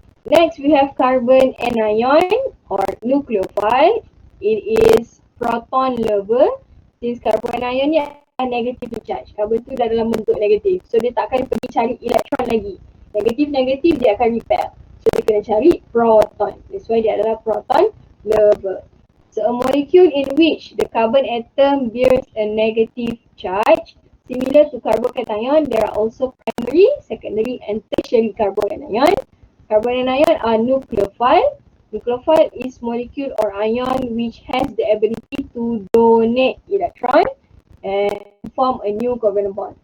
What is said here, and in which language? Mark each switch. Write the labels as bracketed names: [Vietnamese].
[English] Next we have carbon anion or nucleophile. It is proton lover. Since carbon anion ni are negatively charged. [Malay] Carbon tu dah dalam bentuk negatif. So dia tak akan pergi cari elektron lagi. Negatif-negatif dia akan repel. So dia kena cari proton. [English] That's why [Malay] dia adalah proton lover. [English] So a molecule in which the carbon atom bears a negative charge, similar to carbocation, there are also primary, secondary and tertiary carbanion. Carbanion are nucleophile. Nucleophile is molecule or ion which has the ability to donate electron and form a new covalent bond.